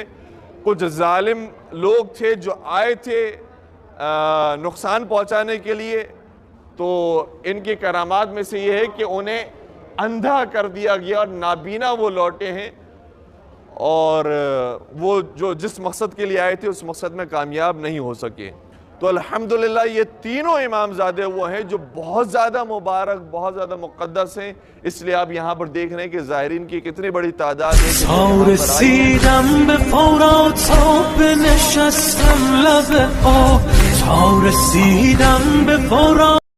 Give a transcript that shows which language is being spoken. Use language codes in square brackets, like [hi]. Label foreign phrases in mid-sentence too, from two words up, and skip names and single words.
[ur] کچھ ظالم لوگ تھے جو آئے تھے نقصان پہنچانے کے لیے، تو ان کے کرامات میں سے یہ ہے کہ انہیں اندھا کر دیا گیا اور نابینا وہ لوٹے ہیں، اور وہ جو جس مقصد کے لیے آئے تھے اس مقصد میں کامیاب نہیں ہو سکے۔ تو الحمدللہ یہ تینوں امام زادے وہ ہیں جو بہت زیادہ مبارک، بہت زیادہ مقدس ہیں، اس لیے آپ یہاں پر دیکھ رہے ہیں کہ زائرین کی کتنی بڑی تعداد ہے۔ [fa] رسیدم به فورات تا بنشستم لب آب، تا رسیدم به فورات